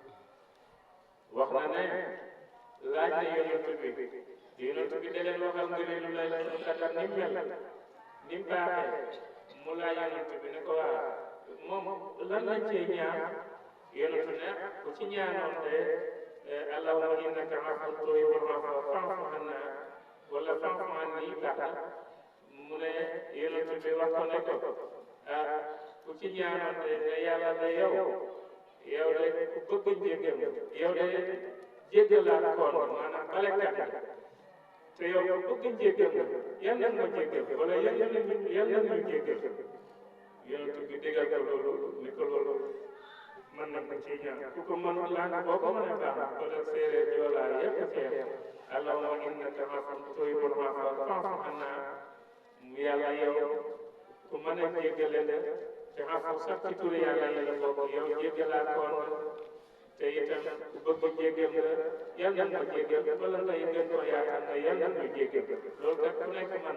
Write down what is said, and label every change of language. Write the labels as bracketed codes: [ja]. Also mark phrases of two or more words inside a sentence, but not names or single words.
[wo] wax na ne laaj na yonent bi da leen waxal ngëneelu [ar] ليلة القدر [wo] ni mu mel ni mu baaxee mu laaj yonent bi ne ko waa moom lan lañ cee ñaan yonent ne ku ci ñaanoon de [ar] اللهم إنك عفو تحب العفو فاعف عنا ولا فاعف عني [wo] baax na mu ne yonent bi wax ko ne ko ku ci ñaanoon de yàlla de yow de ku bëgg jéggal yow de jéggalaa koon maanaam balekat te yow ku bëgg jéggal yal na ma jéggal wala yal na ñu jéggal yonent bi déggal ko loolu ni ko loolu mën na ko ci ñaan ku ko mënul làng boo ko mënee baax wala séeréer joolaa yëpp teew [ar] اللهم إنك عفو تحب العفو فاعف عنا [wo] yàlla yow ku mën a jéggale la te afu sax ci turi yàlla yi la bokk yow jéggalaa koon te itam ku bëgg jéggal nga yal na ma jéggal wala ngay gën ko yaakaar nga yal na ma jéggal loolu kat ku nekk mën